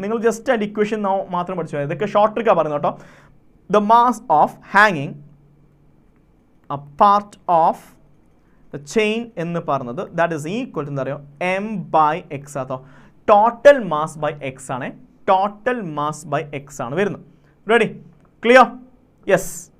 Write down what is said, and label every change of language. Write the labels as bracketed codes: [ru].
[ml] നിങ്ങൾ ജസ്റ്റ് അതിൻ്റെ ഇക്വേഷൻ മാത്രം പഠിച്ചു പോയത്, ഇതൊക്കെ ഷോർട്ട് ട്രിക്കാണ് പറയുന്നത് കേട്ടോ. [en] the mass of ഹാങ്ങിങ് a part of the chain [ml] എന്ന് പറഞ്ഞത് [en] that is equal to [ml] എന്താ പറയുക [en] m by x ആട്ടോ. [ml] ടോട്ടൽ മാസ് ബൈ എക്സ് ആണ്, ടോട്ടൽ മാസ് ബൈ എക്സ് ആണ് വരുന്നത്. റെഡി? ക്ലിയർ? യെസ്.